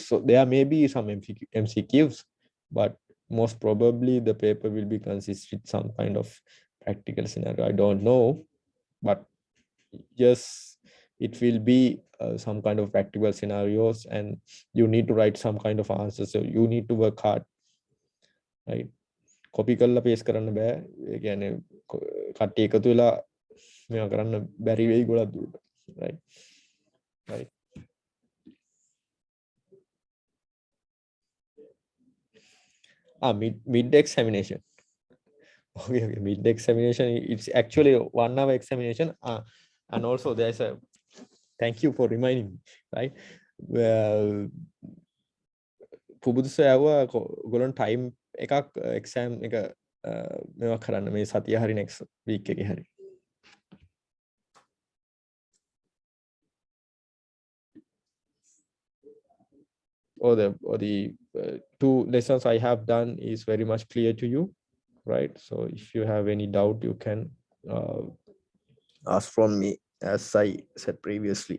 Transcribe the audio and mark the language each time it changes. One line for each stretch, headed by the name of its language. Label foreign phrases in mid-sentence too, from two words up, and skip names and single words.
English: So there may be some MCQs, but most probably the paper will be consist with some kind of practical scenario. I don't know, but yes, it will be some kind of practical scenarios, and you need to write some kind of answers. So you need to work hard, right?
Sinhala: Copy කරලා paste කරන්න බෑ. ඒ කියන්නේ කට්ටිය එකතු වෙලා මේවා කරන්න බැරි වෙයි ගොඩක් දුරට,
English: right? Right. Mid examination. Okay, mid examination, it's actually 1 hour examination. And also there's a, thank you for reminding me, right? Well,
Sinhala: පුබුදුස ඇව්වා ගොලන් ටයිම් එකක් එක්සෑම් එක මේවා කරන්න මේ සතිය හරි
English: next week
Sinhala: එකේ හරි.
English: Or the 2 lessons I have done is very much clear to you, right? So if you have any doubt, you can ask from me, as I said previously.